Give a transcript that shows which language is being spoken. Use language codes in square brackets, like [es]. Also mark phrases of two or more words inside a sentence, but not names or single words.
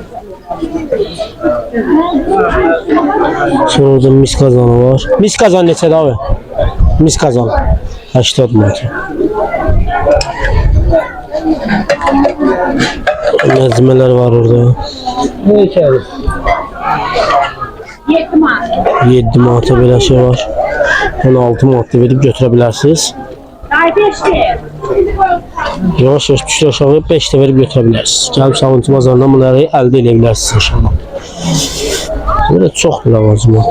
[az] Sonra orada mis kazanı var. Mis kazanı neçədir abi? Mis kazanı. 80 manat. [tr] Malzemeler var orada. Ne içeriz? [az] 7 manata belə şey var. 16 manat verib götürə bilərsiniz. Yavaş yavaş düşür aşağı 5 de verib götürə bilərsiniz. Gəlib Sabunçu bazarından bunları əldə edə bilərsiniz inşallah. Böyle çox lavazımat.